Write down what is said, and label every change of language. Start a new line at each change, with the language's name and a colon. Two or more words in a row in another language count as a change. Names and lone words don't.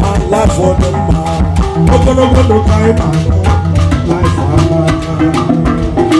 English: Life for the man.
Igbo: Ogologo ndụ ka anyị na-akọ.
English: Life for the man.